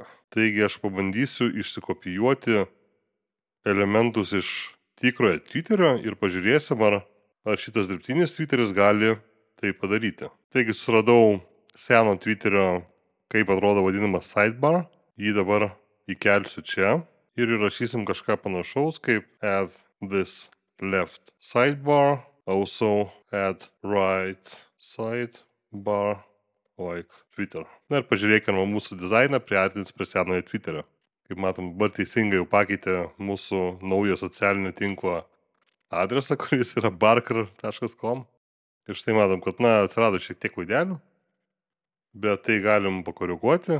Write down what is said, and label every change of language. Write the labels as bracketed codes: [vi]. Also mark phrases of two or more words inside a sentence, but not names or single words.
[lt] Taigi aš pabandysiu išsikopijuoti elementus iš tikrojo Twitterio ir pažiūrėsim, ar šitas dirbtinis Twitteris gali tai padaryti. Taigi suradau seno Twitterio, kaip atrodo vadinamas sidebar. Jį dabar įkelsiu čia ir įrašysim kažką panašaus kaip [en] add this left sidebar, also add right sidebar like Twitter. [lt] Ir pažiūrėkime mūsų dizainą priartins prie senojo Twitterio. Kaip matom, dabar teisingai jau pakeitė mūsų naujo socialinio tinklo adresą, kuris yra barker.com. Ir štai matom, kad atsirado šiek tiek klaidelių, bet tai galim pakoreguoti.